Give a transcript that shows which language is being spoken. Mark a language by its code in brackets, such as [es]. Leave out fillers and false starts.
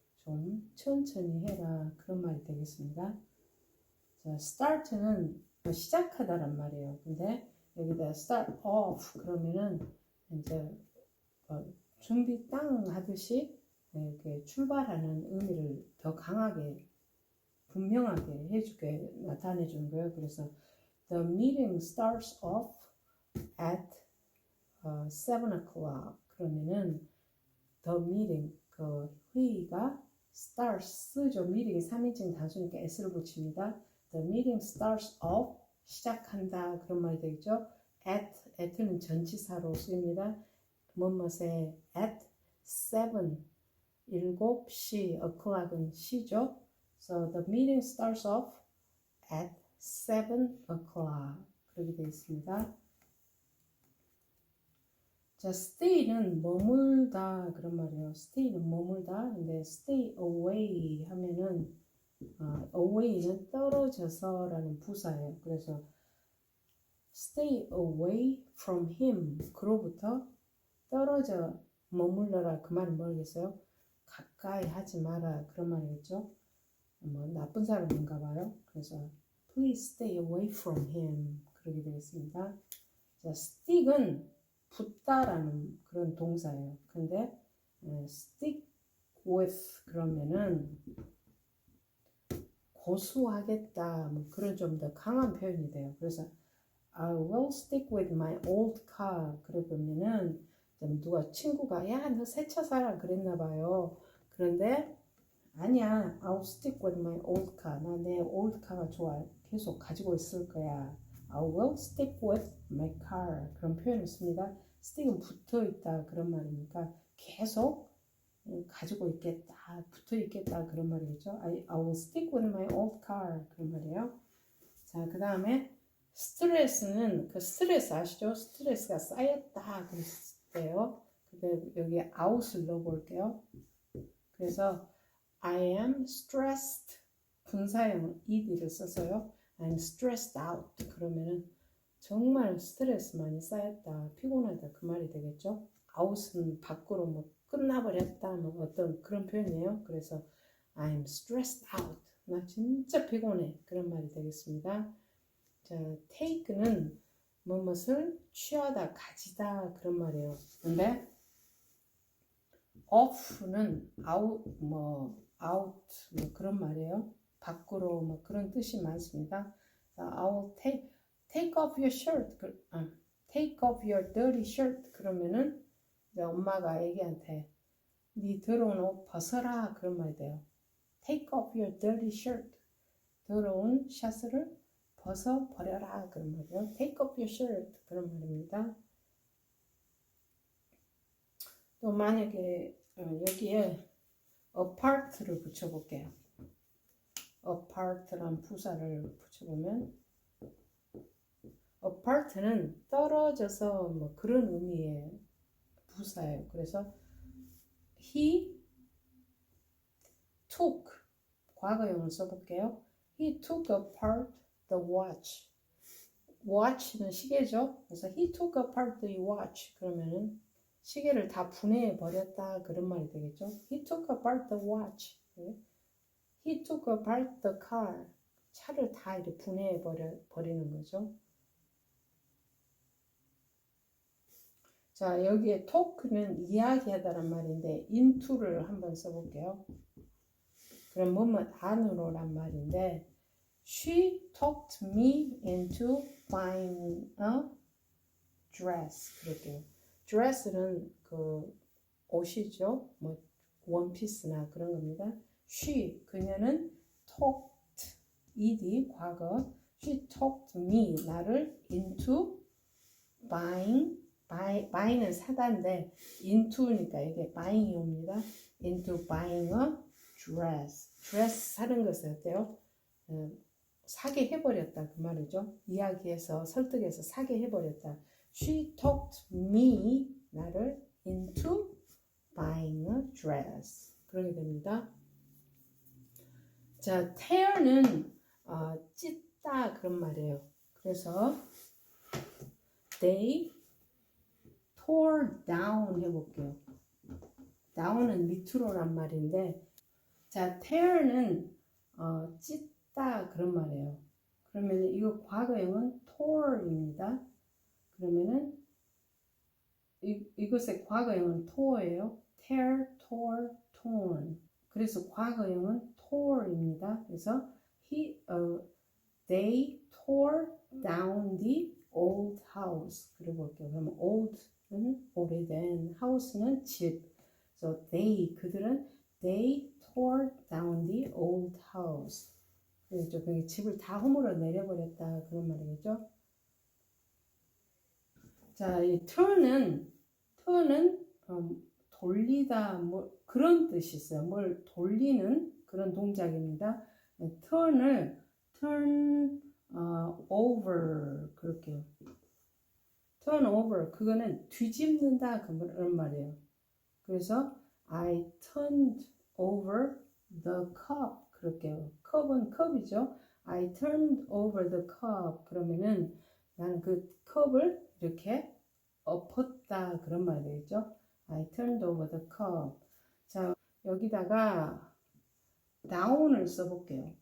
[ko] 좀 천천히 해라 그런 말이 되겠습니다. 자, start는 시작하다란 말이에요. 근데 여기다 start off 그러면은 이제 준비 땅 하듯이 이렇게 출발하는 의미를 더 강하게 분명하게 해주게 나타내 주는 거예요. [en] 그래서 the meeting starts off at 7 o'clock [ko] 그러면은 [en] the meeting [ko] 그 회의가 [en] starts죠. [ko] meeting이 3인칭 단수니까 s를 붙입니다. [en] the meeting starts off [ko] 시작한다 그런 말이 되겠죠. at는 전치사로 쓰입니다. 뭐뭐에 at 7 7시 o'clock은 시죠. [en] So the meeting starts off at 7 o'clock [ko] 그렇게 되어 있습니다. 자, stay는 머물다 그런 말이에요. stay는 머물다. 근데 stay away 하면은 away는 떨어져서라는 부사예요. 그래서 [en] stay away from him [ko] 그로부터 떨어져 머물러라 그 말은 모르겠어요. 가까이 하지 마라 그런 말이겠죠. 뭐 나쁜 사람인가 봐요. [en] 그래서 please stay away from him [ko] 그렇게 되겠습니다. 자, stick은 붙다라는 그런 동사예요. 근데 stick with 그러면은 고수하겠다 뭐 그런 좀 더 강한 표현이 돼요. 그래서 [en] I will stick with my old car [ko] 그러면은 누가 친구가 야 너 새 차 사라 그랬나 봐요. 그런데 아니야 [en] I'll stick with my old car [ko] 나 내 old car가 좋아 계속 가지고 있을 거야. [en] I will stick with my car [ko] 그런 표현을 씁니다. stick은 붙어 있다 그런 말이니까 계속 가지고 있겠다 붙어 있겠다 그런 말이겠죠. [en] I will stick with my old car [ko] 그런 말이에요. 자, 그 다음에 스트레스는 그 스트레스 아시죠? 스트레스가 쌓였다 그랬어요. 근데 여기 out을 넣어볼게요. 그래서 [en] I am stressed [ko] 분사형 ed를 써서요. [en] I'm stressed out [ko] 그러면은 정말 스트레스 많이 쌓였다 피곤하다 그 말이 되겠죠. out은 밖으로 뭐 끝나버렸다 뭐 어떤 그런 표현이에요. 그래서 [en] I'm stressed out [ko] 나 진짜 피곤해 그런 말이 되겠습니다. 자, take는 무엇을 취하다 가지다 그런 말이에요. 근데 off는 out 뭐 그런 말이에요. 밖으로 뭐 그런 뜻이 많습니다. [en] I will take off your shirt. take off your dirty shirt. [ko] 그러면은 이제 엄마가 애기한테 네 더러운 옷 벗어라 그런 말이 돼요. [en] take off your dirty shirt. [ko] 더러운 셔츠를 벗어 버려라 그런 말이에요. [en] take off your shirt [ko] 그런 말입니다. 또 만약에 여기에 apart를 붙여볼게요. apart란 부사를 붙여보면 apart는 떨어져서 뭐 그런 의미의 부사예요. 그래서 he took 과거형을 써볼게요. [en] He took apart the watch. [ko] watch는 시계죠. 그래서 [en] he took apart the watch [ko] 그러면은 시계를 다 분해해 버렸다 그런 말이 되겠죠. [en] He took apart the watch. He took apart the car. [ko] 차를 다 이렇게 분해해 버리는 거죠. 자, 여기에 talk는 이야기하다란 말인데 into를 한번 써볼게요. 그럼 뭐뭐 안으로란 말인데 [en] She talked me into buying a dress. [ko] 그럴게요. dress는 그 옷이죠. 뭐 원피스나 그런 겁니다. she 그녀는 talked ed 과거 she talked me 나를 into buy는 사다인데 into니까 이게 buying이 옵니다. into buying a dress 사는 것을 어때요? 사게 해버렸다 그 말이죠. 이야기해서 설득해서 사게 해버렸다. [en] She talked me [ko] 나를 [en] into buying a dress [ko] 그러게 됩니다. 자, tear는 찢다 그런 말이에요. 그래서 [en] they tore down [ko] 해볼게요. down은 밑으로란 말인데 자, tear는 찢다 그런 말이에요. 그러면 이거 과거형은 tore입니다. 그러면은 이것의 과거형은 tore예요. [en] tear, tore, torn. [ko] 그래서 과거형은 tore입니다. 그래서 [en] they tore down the old house. [ko] 그리고 볼게요. 그러면 old는 오래된, house는 집. [en] So [ko] 그들은 [en] they tore down the old house. [ko] 그렇죠. 그게 집을 다 허물어 내려버렸다 그런 말이겠죠. 자, 이 turn은 돌리다 뭐 그런 뜻이 있어요. 뭘 돌리는 그런 동작입니다. turn을 turn over 그렇게요. turn over 그거는 뒤집는다 그런 말이에요. [en] 그래서 I turned over the cup [ko] 그럴게요. 컵은 컵이죠. [en] I turned over the cup [ko] 그러면은 나는 그 컵을 이렇게 엎었다 그런 말이 되겠죠. [en] I turned over the cup. [ko] 자, 여기다가 down을 써볼게요.